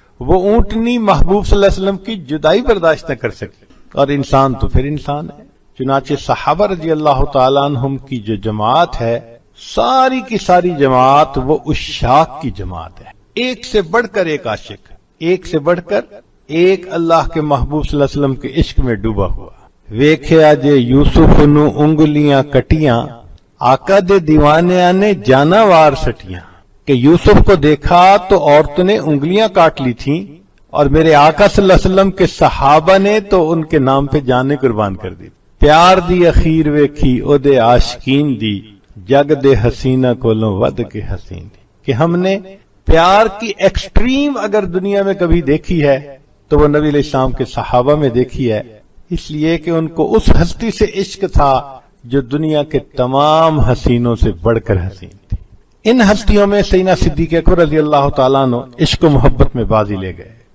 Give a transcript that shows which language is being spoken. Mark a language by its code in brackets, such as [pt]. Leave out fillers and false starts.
[ur] وہ اونٹنی محبوب صلی اللہ علیہ وسلم کی جدائی برداشت نہ کر سکی، اور انسان تو پھر انسان ہے. چنانچہ صحابہ رضی اللہ تعالیٰ عنہم کی جو جماعت ہے ساری کی ساری جماعت وہ عشاق کی جماعت ہے. ایک سے بڑھ کر ایک عاشق، ایک سے بڑھ کر ایک اللہ کے محبوب صلی اللہ علیہ وسلم کے عشق میں ڈوبا ہوا. [pa] ویکھیا جے یوسف نو انگلیاں کٹیاں، آقا دے دیوانیاں نے جانا وار سٹیاں. [ur] کہ یوسف کو دیکھا تو عورتوں نے انگلیاں کاٹ لی تھیں اور میرے آقا صلی اللہ علیہ وسلم کے صحابہ نے تو ان کے نام پہ جانیں قربان کر دی. [pa] پیار دی اخیر ویکھی او دے عاشقین دی، جگ دے حسینہ کولوں ود کے حسین دی. [ur] کہ ہم نے پیار کی ایکسٹریم اگر دنیا میں کبھی دیکھی ہے تو وہ نبی علیہ السلام کے صحابہ میں دیکھی ہے، اس لیے کہ ان کو اس ہستی سے عشق تھا جو دنیا کے تمام حسینوں سے بڑھ کر حسین تھی. ان ہستیوں میں سیدنا صدیق اکبر رضی اللہ تعالیٰ عنہ عشق و محبت میں بازی لے گئے.